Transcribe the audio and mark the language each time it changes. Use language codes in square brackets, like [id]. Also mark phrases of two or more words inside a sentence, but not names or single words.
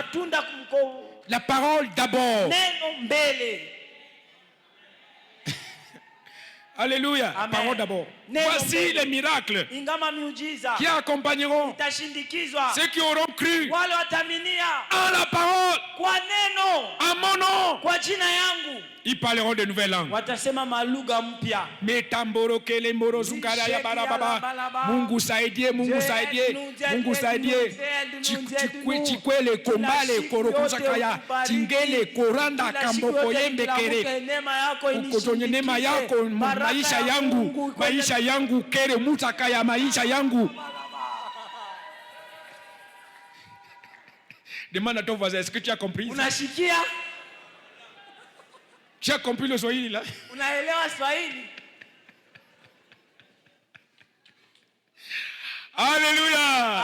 [fr] La parole d'abord. Alléluia. Amen. Parole d'abord. Voici les miracles qui accompagneront ceux qui auront cru en la parole, en mon nom. Ils parleront de nouvelles langues. Metamboro kele mboro zungara ya barababa. [sw] Mungu saidie, Mungu saidie, Mungu saidie. Chikwele kombale korokusakaya. Tingele koranda kamboko yembe kere. Ukotonye nema yako maisha yangu, maisha yangu kere mutakaya maisha yangu. [fr] Demande à ton voisin, est-ce que tu as compris? Tu as compris le Swahili là? Alléluia.